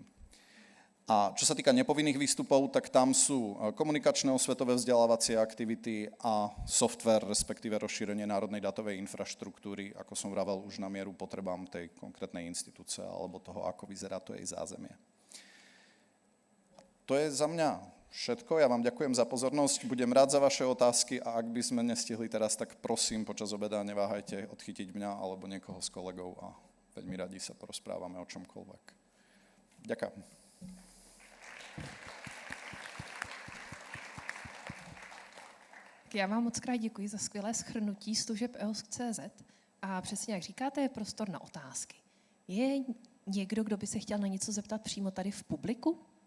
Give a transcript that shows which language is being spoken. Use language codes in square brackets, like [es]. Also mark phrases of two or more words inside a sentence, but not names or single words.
[sk] A čo sa týka nepovinných výstupov, tak tam sú komunikačné osvetové vzdelávacie aktivity a software, respektíve rozšírenie národnej datovej infraštruktúry, ako som vravel, už na mieru potrebám tej konkrétnej inštitúcie alebo toho, ako vyzerá to jej zázemie. To je za mňa všetko. Ja vám ďakujem za pozornosť, budem rád za vaše otázky a ak by sme nestihli teraz, tak prosím, počas obeda neváhajte odchytiť mňa alebo niekoho z kolegov a veľmi radi sa porozprávame o čomkoľvek. Ďakujem. [cs] Já vám moc krát děkuji za skvělé shrnutí služeb EOSC.cz a přesně jak říkáte, je prostor na otázky. Je někdo, kdo by se chtěl na něco zeptat přímo tady v publiku?